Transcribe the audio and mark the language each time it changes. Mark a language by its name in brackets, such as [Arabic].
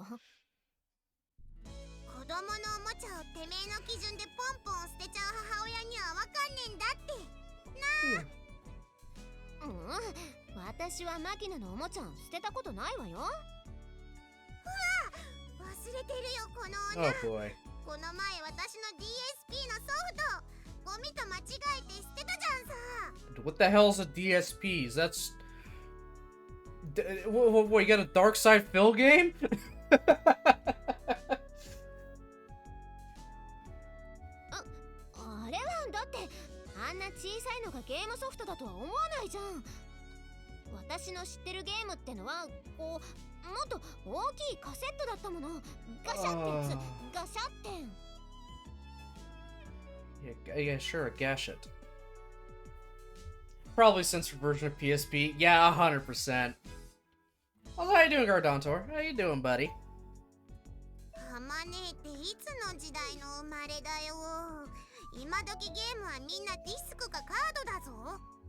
[Japanese] 子供のおもちゃをてめえの基準でポンポン捨てちゃう母親にはわかんねえんだってなあ。私はマキナのおもちゃを捨てたことないわよ。うわ、忘れてるよこの女。 [English] Oh boy. [Japanese] この前私の DSP のソフトゴミと間違えて捨てたじゃんさ。 [English] What the hell's a DSPs? That's... What, you got a Dark Side Phil game? [Japanese] あれはだってあんな小さいのがゲームソフトだとは思わないじゃん。私の知ってるゲームってのはこうもっと大きいカセットだったもの。ガシャってやつ、ガシャって。 [English] Yeah, sure, a gashet. Probably censored version of PSP. Yeah, 100%. Well, how you doing, Gardontor? How you doing, buddy? [Japanese] ハマネっていつの時代の生まれだよ。今時ゲームはみんなディスクかカードだぞ。